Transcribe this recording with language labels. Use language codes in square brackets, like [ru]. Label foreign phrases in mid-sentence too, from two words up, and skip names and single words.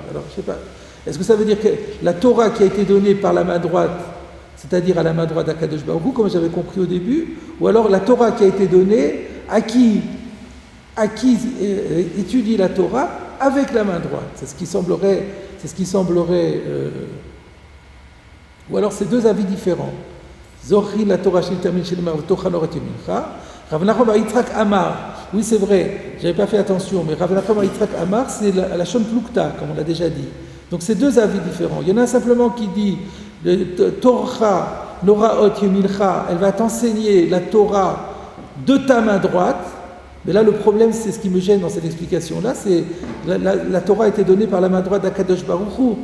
[fr] Alors je sais pas, est-ce que ça veut dire que la Torah qui a été donnée par la main droite, c'est-à-dire à la main droite d'Akadosh Baruch Hu, comme j'avais compris au début, ou alors la Torah qui a été donnée à qui étudie la Torah avec la main droite. C'est ce qui semblerait, ou alors c'est deux avis différents. [he] זכרי לתורה של תמיד של מר ותוכה נוראות ימינך. Rav Nachman bar Yitzhak Amar. [fr] Oui, c'est vrai, j'avais pas fait attention, mais Rav Nachman bar Yitzhak Amar, c'est [he] לשון פלוגתא, [fr] comme on l'a déjà dit. Donc c'est deux avis différents. Il y en a un simplement qui dit [he] תורה נוראות ימינך, [fr] elle va t'enseigner la Torah de ta main droite. Mais là, le problème, c'est ce qui me gêne dans cette explication-là, c'est la Torah a été donnée par la main droite d'Akadosh Baruch Hu.